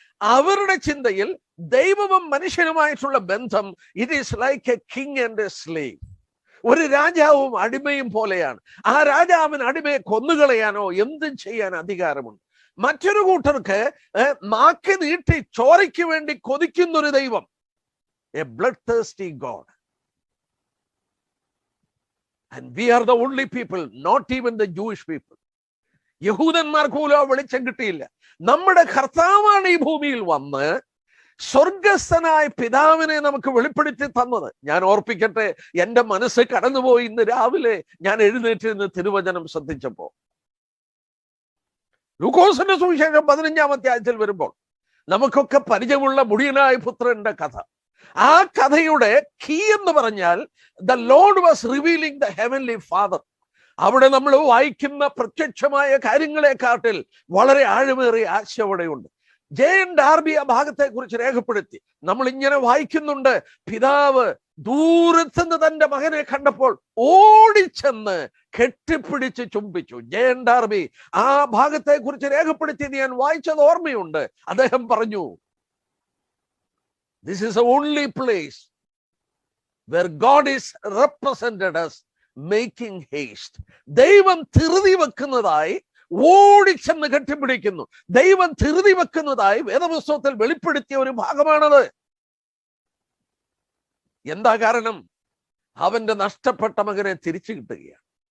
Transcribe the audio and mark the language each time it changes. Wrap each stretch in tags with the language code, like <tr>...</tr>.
<ml>അവരുടെ ചിന്തയിൽ ദൈവവും മനുഷ്യനുമായിട്ടുള്ള ബന്ധം,</ml> <en>It is like a king and a slave.</en> <ml>ഒരു രാജാവും അടിമയും പോലെയാണ്. ആ രാജാവിന് അടിമയെ കൊന്നുകളയാനോ എന്തും ചെയ്യാൻ അധികാരമുണ്ട്. മറ്റൊരു കൂട്ടർക്ക് നാക്ക് നീട്ടി ചോരയ്ക്ക് വേണ്ടി കൊതിക്കുന്നൊരു ദൈവം,</ml> <en>A blood thirsty god. And we are the only people, not even the Jewish people.</en> <ml>യഹൂദന്മാർക്ക് പോലും ആ വെളിച്ചം കിട്ടിയില്ല. നമ്മുടെ കർത്താവാണ് ഈ ഭൂമിയിൽ വന്ന് സ്വർഗസ്ഥനായ പിതാവിനെ നമുക്ക് വെളിപ്പെടുത്തി തന്നത്. ഞാൻ ഓർപ്പിക്കട്ടെ, എന്റെ മനസ്സ് കടന്നുപോയി. ഇന്ന് രാവിലെ ഞാൻ എഴുന്നേറ്റ് നിന്ന് തിരുവചനം ശ്രദ്ധിച്ചപ്പോ, ലൂക്കോസിന്റെ സുവിശേഷം 15-ാം അധ്യായത്തിൽ വരുമ്പോൾ നമുക്കൊക്കെ പരിചയമുള്ള മുടിയനായ പുത്രന്റെ കഥ. ആ കഥയുടെ കീ എന്ന് പറഞ്ഞാൽ</ml> <en>The lord was revealing the heavenly father.</en> <ml>അവിടെ നമ്മൾ വായിക്കുന്ന പ്രത്യക്ഷമായ കാര്യങ്ങളെക്കാട്ടിൽ വളരെ ആഴമേറിയ ആശയം അവിടെയുണ്ട്. ജെ.എൻ. ഡാർബി ആ ഭാഗത്തെ കുറിച്ച് രേഖപ്പെടുത്തി. നമ്മൾ ഇങ്ങനെ വായിക്കുന്നുണ്ട്, പിതാവ് ദൂരത്തുനിന്ന് തന്റെ മകനെ കണ്ടപ്പോൾ ഓടിച്ചെന്ന് കെട്ടിപ്പിടിച്ച് ചുംബിച്ചു. ജെ.എൻ. ഡാർബി ആ ഭാഗത്തെ കുറിച്ച് രേഖപ്പെടുത്തിയത് ഞാൻ വായിച്ചത് ഓർമ്മയുണ്ട്. അദ്ദേഹം പറഞ്ഞു,</ml> <en>this is the only place where God is represented as making haste.</en> <ml>ദൈവം ധൃതി വെക്കുന്നതായി ഓടിച്ചെന്ന് കെട്ടിപ്പിടിക്കുന്നു. ദൈവം ധൃതി വെക്കുന്നതായി വേദപുസ്തകത്തിൽ വെളിപ്പെടുത്തിയ ഒരു ഭാഗമാണത്. എന്താ കാരണം? അവന്റെ നഷ്ടപ്പെട്ട മകനെ തിരിച്ചു കിട്ടുകയാണ്.</ml>